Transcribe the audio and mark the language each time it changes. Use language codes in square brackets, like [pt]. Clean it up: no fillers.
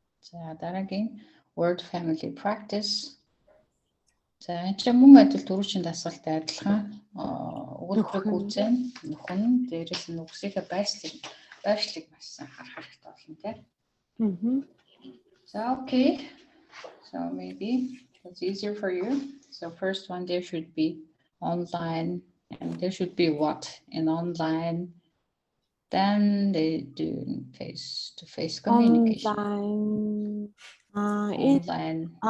[mn] За дараагийн [en] word family practice. [mn] За энэ чинь мөн адил түрүүчийн дасгалтай адилхан өгүүлбэрийг үүсгэн нөхөн дээрээс нь үгсийнхээ байршлыг маш сайн харах хэрэгтэй болно тийм. [en] So okay. So maybe it's easier for you. So first one there should be online and there should be what in online. Then they do face-to-face communication. Online.